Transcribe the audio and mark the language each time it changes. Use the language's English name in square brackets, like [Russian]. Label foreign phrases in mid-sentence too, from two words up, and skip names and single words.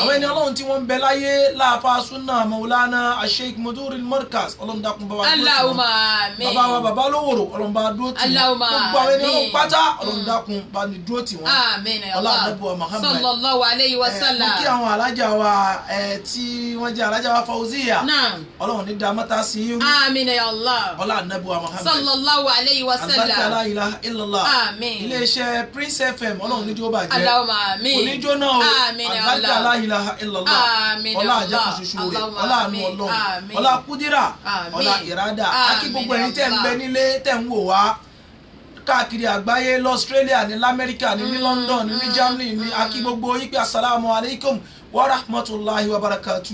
[Yoruba] àwọn ẹni Ọlọ́run tí wọ́n ń bẹ láyé láàfà súnà Maulana Sheikh Muduril Markaz Ọlọ́run dákun bá wa kẹ́ wọn [Arabic] اللهم آمين. [Yoruba] bàbá wa bàbá lówòrò ọlọ́run bá dúró tì wọ́n gbogbo àwọn ẹni ọlọ́run pátá ọlọ́run dákun bá ní dúró tì wọ́n ọlá àdẹ́bùwà Muhammad [Arabic] صلى الله عليه وسلم. [Yoruba] mo kí àwọn alájà wa tí wọ́n jẹ́ alájà wa Fauziya ọlọ́run ní dá mọ́ta sí yín [Arabic] آمين يا الله [Yoruba] ọlá àdẹ́bùwà Muhammad [Arabic] صلى الله عليه وسلم. [Yoruba] albarka [Arabic] لا إله إلا الله [Yoruba] iléeṣẹ́ Prince FM ọlọ́run ní jó bàjẹ́ oníjó náà o albarka [Arabic] لا إله إلا الله [Yoruba] ọlá àjẹkù ṣoṣo rẹ̀ ọlá àánú ọlọ́run ọlá kúdírà ọlá ìrádà akí gbogbo ẹ̀yin tẹ́ ń bẹ nílé tẹ́ ń wò wá káàkiri àgbáyé l'Australia ní l'Amẹ́ríkà ní London ní Germany ní akí gbogbo yín pé [Arabic] السلام عليكم ورحمة الله وبركاته.